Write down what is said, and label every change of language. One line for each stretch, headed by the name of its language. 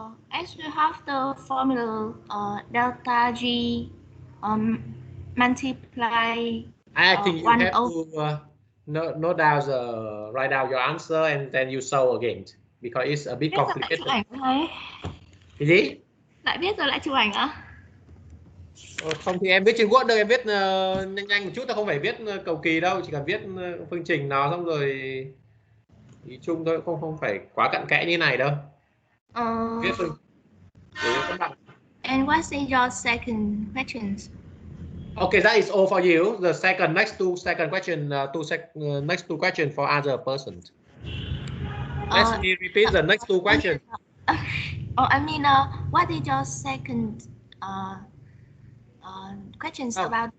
English: As we have the formula delta G multiply. I think you have to note down write down your answer and then you solve again because it's a bit complicated.
Vietnamese: Cái gì? Lại viết rồi lại chụp ảnh à? Không thì em viết trên Word đâu, em viết nhanh nhanh một chút, ta không phải viết cầu kỳ đâu, chỉ cần viết phương trình nào xong rồi ý chung thôi, không phải quá cặn kẽ như này đâu. Viết phương để các bạn.
English: And what is your second question? Okay, that is all for you. The next two question, next two question for other person. Let me repeat the next two questions. I mean, what is your second questions about?